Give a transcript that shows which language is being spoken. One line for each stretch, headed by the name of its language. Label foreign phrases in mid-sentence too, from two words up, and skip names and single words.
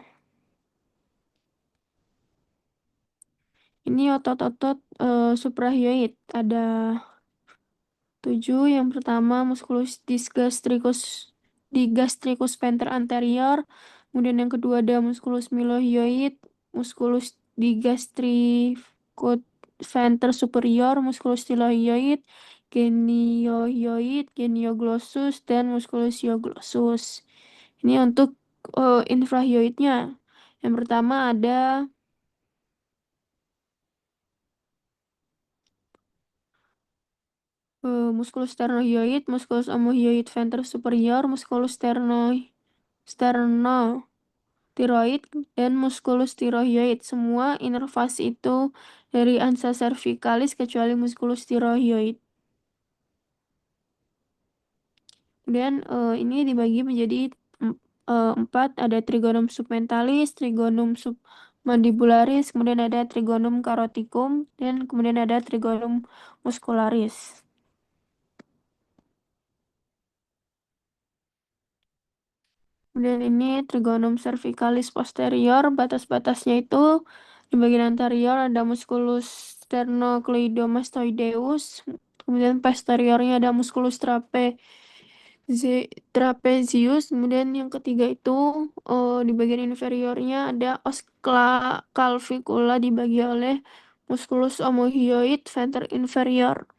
Indonesian: Ini otot-otot suprahyoid. Ada 7. Yang pertama
Latin: musculus digastricus venter anterior.
Indonesian: Kemudian yang kedua ada
Latin: musculus mylohyoid, musculus digastricus venter superior, musculus stylohyoid, genioglossus,
Indonesian: dan
Latin: musculus ioglossus.
Indonesian: Ini untuk infrahyoidnya. Yang pertama ada
Latin: musculus sternohyoid, musculus omohyoid venter superior, musculus sternothyroid,
Indonesian: dan
Latin: musculus thyroid.
Indonesian: Semua inervasi itu dari
Latin: ansa cervicalis
Indonesian: kecuali
Latin: musculus thyroid.
Indonesian: Kemudian ini dibagi menjadi 4, ada
Latin: trigonum submentalis, trigonum submandibularis,
Indonesian: kemudian ada
Latin: trigonum caroticum,
Indonesian: dan kemudian ada
Latin: trigonum muscularis.
Indonesian: Kemudian ini
Latin: trigonum cervicalis posterior,
Indonesian: batas-batasnya itu di bagian anterior ada
Latin: musculus sternocleidomastoideus,
Indonesian: kemudian posteriornya ada
Latin: musculus trapezius,
Indonesian: kemudian yang ketiga itu di bagian inferiornya ada
Latin: os calvicula
Indonesian: dibagi oleh
Latin: musculus omohyoid venter inferior.